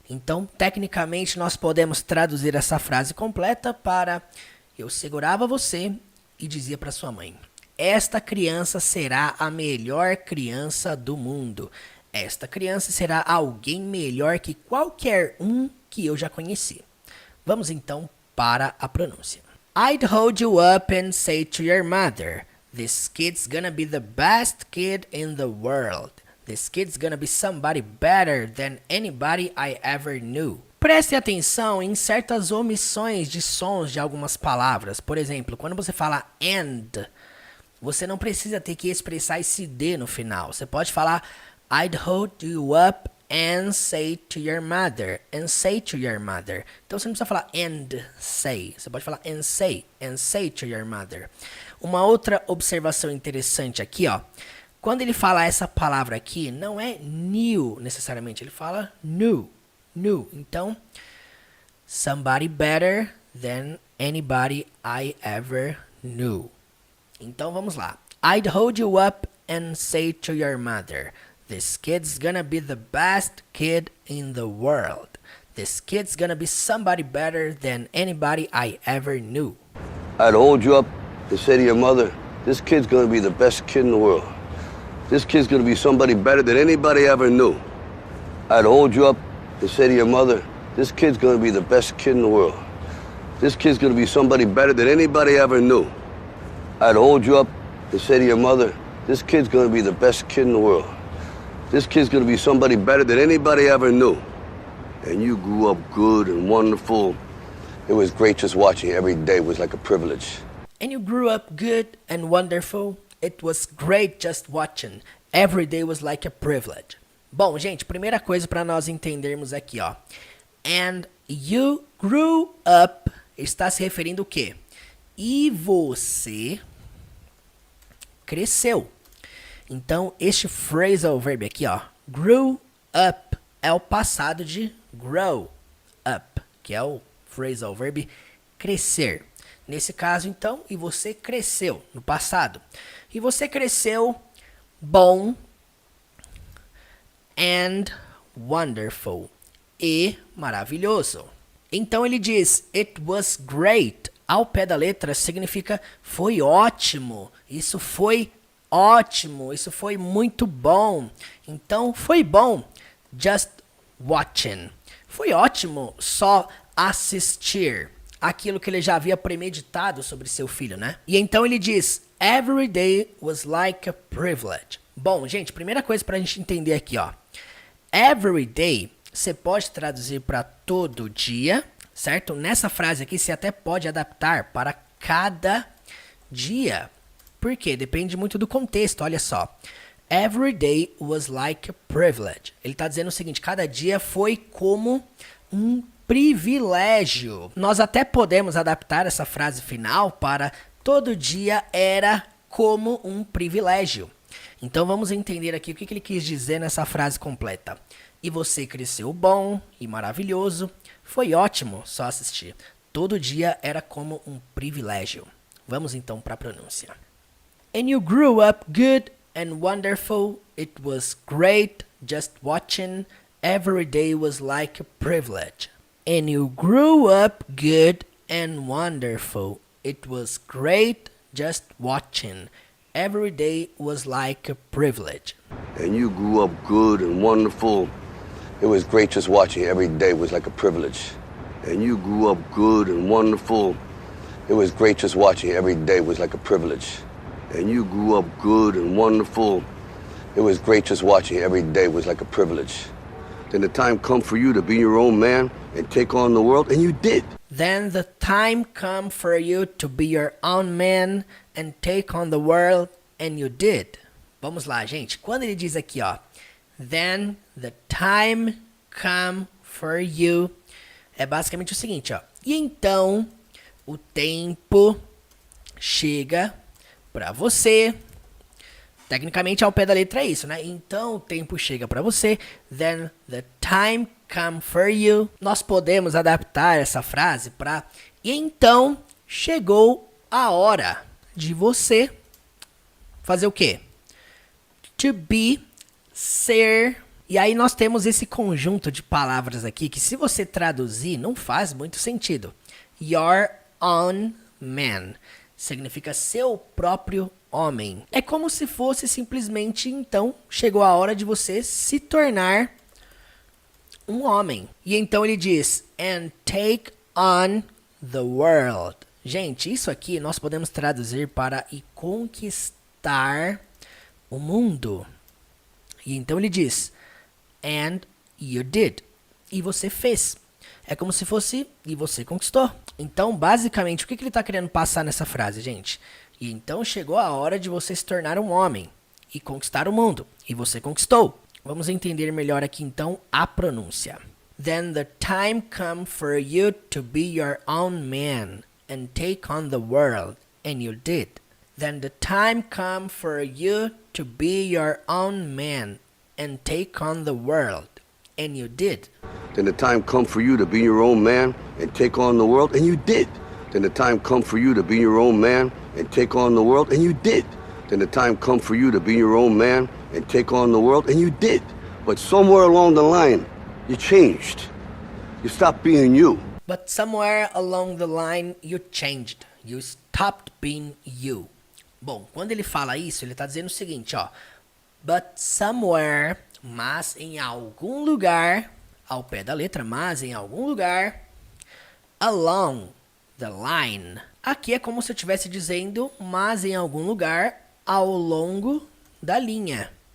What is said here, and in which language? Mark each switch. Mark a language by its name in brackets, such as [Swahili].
[Portuguese] Então, tecnicamente, nós podemos traduzir essa frase completa para eu segurava você e dizia para sua mãe. Esta criança será a melhor criança do mundo. Esta criança será alguém melhor que qualquer um que eu já conheci. Vamos então para a pronúncia. [English] I'd hold you up and say to your mother, this kid's gonna be the best kid in the world. This kid's gonna be somebody better than anybody I ever knew. [Portuguese] Preste atenção em certas omissões de sons de algumas palavras. Por exemplo, quando você fala and, você não precisa ter que expressar esse D no final. Você pode falar [English] I'd hold you up and say to your mother. And say to your mother. [Portuguese] Então você não precisa falar [English] and say. [Portuguese] Você pode falar [English] and say to your mother. [Portuguese] Uma outra observação interessante aqui, ó. Quando ele fala essa palavra aqui, não é new necessariamente. Ele fala new. [English] Então, somebody better than anybody I ever knew. [Portuguese] Então vamos lá. [English] I'd hold you up and say to your mother, this kid's gonna be the best kid in the world. This kid's gonna be somebody better than anybody I ever knew. I'd hold you up and say to your mother, this kid's gonna be the best kid in the world. This kid's gonna be somebody better than anybody ever knew. I'd hold you up and say to your mother, this kid's gonna be the best kid in the world. This kid's gonna be somebody better than anybody ever knew. I'd hold you up and say to your mother, this kid's gonna be the best kid in the world. This kid's gonna be somebody better than anybody ever knew. And you grew up good and wonderful. It was great just watching. Every day was like a privilege. And you grew up good and wonderful. It was great just watching. Every day was like a privilege. [Portuguese] Bom, gente, primeira coisa para nós entendermos aqui, ó. [English] And you grew up [Portuguese] está se referindo o quê? E você cresceu. Então, este phrasal verb aqui, ó, grew up, é o passado de grow up, que é o phrasal verb crescer. Nesse caso, então, e você cresceu no passado. E você cresceu bom [English] and wonderful. [Portuguese] E maravilhoso. Então ele diz, [English] it was great. [Portuguese] Ao pé da letra significa foi ótimo. Isso foi ótimo. Isso foi muito bom. Então foi bom. [English] Just watching. [Portuguese] Foi ótimo só assistir aquilo que ele já havia premeditado sobre seu filho, né? E então ele diz, [English] every day was like a privilege. [Portuguese] Bom, gente, primeira coisa pra gente entender aqui, ó. [English] Every day, [Portuguese] você pode traduzir para todo dia, certo? Nessa frase aqui, você até pode adaptar para cada dia. Por quê? Depende muito do contexto, olha só. [English] Every day was like a privilege. [Portuguese] Ele está dizendo o seguinte, cada dia foi como um privilégio. Nós até podemos adaptar essa frase final para todo dia era como um privilégio. Então vamos entender aqui o que ele quis dizer nessa frase completa. E você cresceu bom e maravilhoso. Foi ótimo só assistir. Todo dia era como um privilégio. Vamos então para a pronúncia. [English] And you grew up good and wonderful. It was great just watching. Every day was like a privilege. And you grew up good and wonderful. It was great just watching. Every day was like a privilege. And you grew up good and wonderful. It was great just watching. Every day was like a privilege. And you grew up good and wonderful. It was great just watching. Every day was like a privilege. And you grew up good and wonderful. It was great just watching. Every day was like a privilege. Then the time come for you to be your own man and take on the world, and you did. Then the time come for you to be your own man and take on the world, and you did. [Portuguese] Vamos lá, gente. Quando ele diz aqui, ó, [English] then the time come for you, [Portuguese] é basicamente o seguinte, ó. E então o tempo chega para você. Tecnicamente, ao pé da letra é isso, né? Então, o tempo chega para você. [English] Then the time come for you. [Portuguese] Nós podemos adaptar essa frase para e então chegou a hora de você fazer o quê? [English] To be, [Portuguese] ser. E aí nós temos esse conjunto de palavras aqui que se você traduzir não faz muito sentido. [English] Your own man [Portuguese] significa seu próprio homem. É como se fosse simplesmente, então, chegou a hora de você se tornar um homem. E então ele diz, [English] and take on the world. [Portuguese] Gente, isso aqui nós podemos traduzir para e conquistar o mundo. E então ele diz, [English] and you did. [Portuguese] E você fez. É como se fosse, e você conquistou. Então, basicamente, o que ele está querendo passar nessa frase, gente? E então chegou a hora de você se tornar um homem e conquistar o mundo. E você conquistou. Vamos entender melhor aqui, então, a pronúncia. [English] Then the time come for you to be your own man and take on the world. And you did. Then the time come for you to be your own man and take on the world. And you did. Then the time come for you to be your own man and take on the world, and you did. Then the time come for you to be your own man and take on the world, and you did. Then the time come for you to be your own man and take on the world, and you did. But somewhere along the line, you changed. You stopped being you. But somewhere along the line, you changed. You stopped being you. [Portuguese] Bom, quando ele fala isso, ele está dizendo o seguinte, ó. [English] But somewhere, [Portuguese] mas em algum lugar, ao pé da letra, mas em algum lugar, [English] along the line. [Portuguese] Aqui é como se eu estivesse dizendo, mas em algum lugar, ao longo da linha.